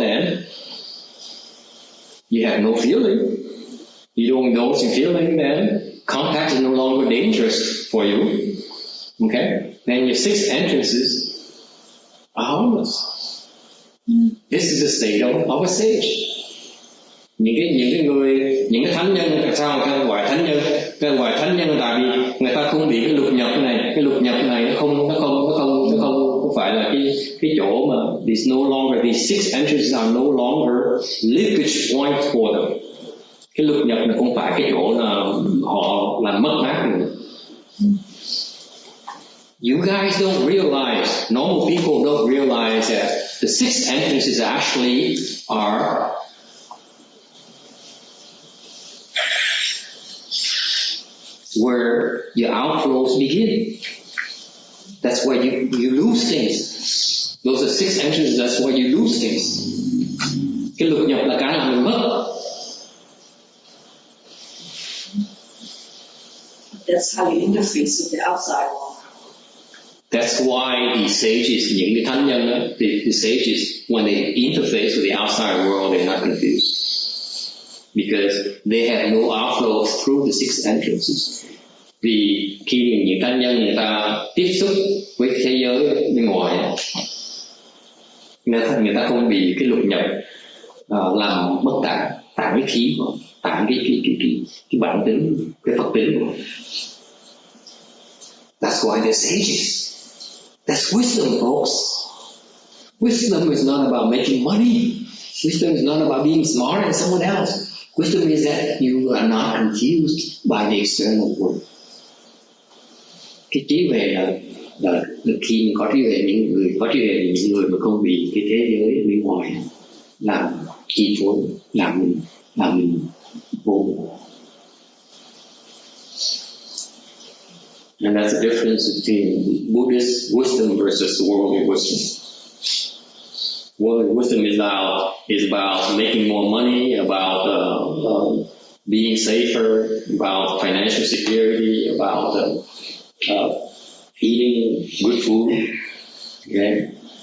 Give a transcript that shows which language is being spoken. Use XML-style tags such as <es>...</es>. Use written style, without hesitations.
<en>Then you have no feeling. You don't indulge in feeling. Then contact is no longer dangerous for you. Okay. Then your 6 entrances are harmless. This is the state of a sage.</en> <vi>Những cái thánh nhân, tại sao người ta gọi thánh nhân? Người ta gọi thánh nhân tại vì người ta không bị cái lục nhập này. Cái lục nhập này nó không phải là cái chỗ mà</vi> <en>there's no longer, these 6 entrances are no longer leakage point for them.</en> <vi>Cái lục nhập này không phải cái chỗ là họ làm mất mát nữa.</vi> <en>You guys don't realize, normal people don't realize that the 6 entrances actually are where your outflows begin. That's where you lose things. Those are 6 entrances, that's where you lose things. Cái lục nhập là cái làm mình mất. That's how you interface with the outside world. That's why the sages,</en> <vi>những cái thánh nhân đó,</vi> <en>the sages, when they interface with the outside world, they're not confused. Because they have no outflow through the 6 entrances.</en> <vi>Vì khi những cá nhân người ta tiếp xúc với thế giới bên ngoài, người ta không bị cái lục nhập làm bất tạng cái khí của tạng cái bản tính, cái phật tính của.</vi> <en>That's why they're sages. That's wisdom, folks. Wisdom is not about making money. Wisdom is not about being smarter than someone else. Wisdom is that you are not confused by the external world.</en> <vi>Cái trí huệ là khi mình có trí huệ, những người có trí huệ là những người mà không bị cái thế giới bên ngoài làm chi phối, làm mình vô.</vi> <en>And that's the difference between Buddhist wisdom versus worldly wisdom. Worldly wisdom is about making more money, about being safer, about financial security, about eating good food, okay?</en>